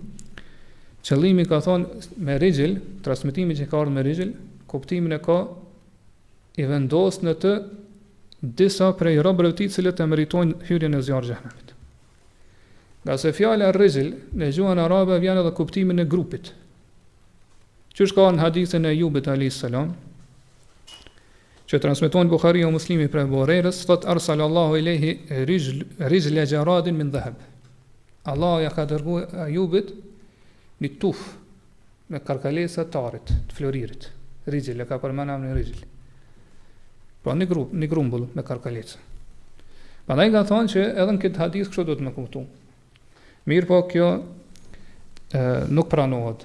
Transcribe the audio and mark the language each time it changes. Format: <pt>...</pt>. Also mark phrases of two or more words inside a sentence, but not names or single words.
<sq>Qëllimi ka thonë me rijl, transmetimi që ka ardhur me rijl, kuptimin e ka i vendos në të disa prej robërve të tij cilët e meritojnë hyrjen e zjarrit xhehenamit. Nga se fjala rijl në gjuhën arabe vjen edhe kuptimin e grupit. Që ka në hadithin e Ayubit</sq> <ar>عليه السلام,</ar> <sq>që transmeton Buhariu dhe Muslimi prej Abu Hurairës, thot</sq> <ar>أرسل الله إليه رجل جراد من ذهب.</ar> <sq>Allah ja ka dërguar Ayubit një tuf me karkalesa të arit, të floririt. Rijl e ka përmendur emrin rijl. Pra një grumbull me karkalesa. Prandaj ka thonë që edhe në këtë hadith kështu do të më kuptu. Mirë po kjo nuk pranohet.</sq>